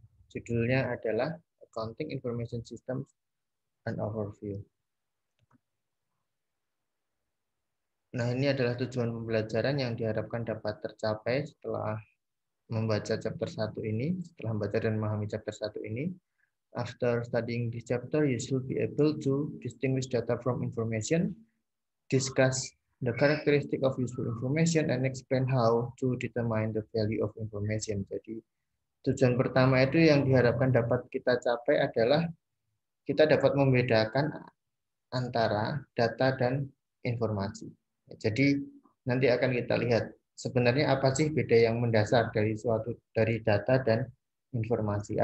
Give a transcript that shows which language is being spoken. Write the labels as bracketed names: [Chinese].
[Indonesian] Judulnya adalah [English] Accounting Information Systems and Overview. [Indonesian] Nah, ini adalah tujuan pembelajaran yang diharapkan dapat tercapai setelah membaca chapter 1 ini, setelah membaca dan memahami chapter 1 ini. [English] After studying this chapter, you should be able to distinguish data from information, discuss the characteristic of useful information, and explain how to determine the value of information. [Indonesian] Jadi, tujuan pertama itu yang diharapkan dapat kita capai adalah kita dapat membedakan antara data dan informasi. Jadi, nanti akan kita lihat sebenarnya apa sih beda yang mendasar dari data dan informasi.